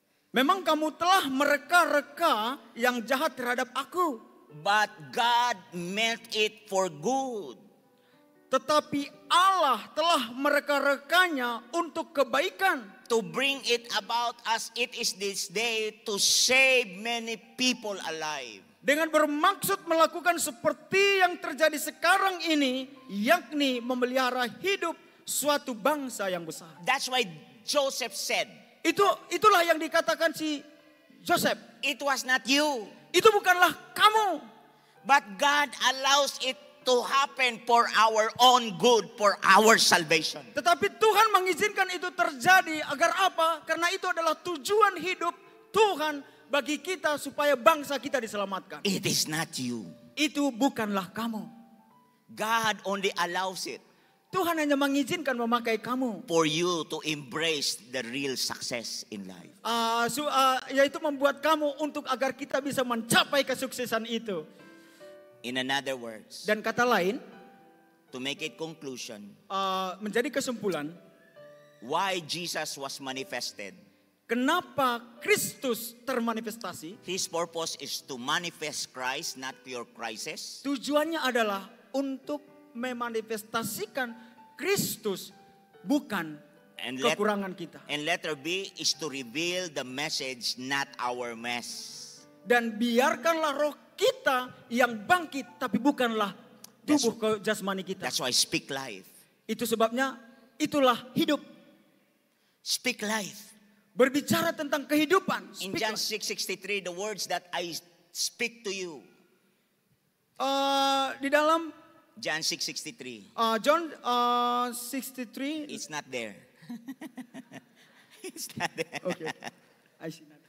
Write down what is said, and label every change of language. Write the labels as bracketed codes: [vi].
[id] Memang kamu telah mereka-reka yang jahat terhadap aku. [en] But God meant it for good. [id] Tetapi Allah telah mereka-rekanya untuk kebaikan. [en] To bring it about as it is this day to save many people alive. [id] Dengan bermaksud melakukan seperti yang terjadi sekarang ini. Yakni memelihara hidup suatu bangsa yang besar. [en] That's why Joseph said, [id] Itulah yang dikatakan si Joseph. [en] it was not you. [id] Itu bukanlah kamu. [en] But God allows it to happen for our own good, for our salvation. [id] Tetapi Tuhan mengizinkan itu terjadi agar apa? Karena itu adalah tujuan hidup Tuhan bagi kita supaya bangsa kita diselamatkan. [en] It is not you. [id] Itu bukanlah kamu. [en] God only allows it [id] Tuhan hanya mengizinkan memakai kamu. [en] for you to embrace the real success in life. [id] Yaitu membuat kamu untuk agar kita bisa mencapai kesuksesan itu. [en] In another words, [id] Dan kata lain, [en] to make it conclusion, [id] menjadi kesimpulan, [en] why Jesus was manifested. [id] kenapa Kristus termanifestasi? [en] His purpose is to manifest Christ, not your crisis. [id] Tujuannya adalah untuk memanifestasikan Kristus, bukan kekurangan kita. [en] And letter B is to reveal the message, not our mess. [id] Dan biarkanlah roh kita yang bangkit, tapi bukanlah tubuh ke jasmani kita. [en] That's why speak life. [id] Itu sebabnya itulah hidup. [en] Speak life. [id] Berbicara tentang kehidupan. [en] In John 6:63, the words that I speak to you. [id] Di dalam [en] John 6:63. John 63. It's not there. It's not there. Okay. I see.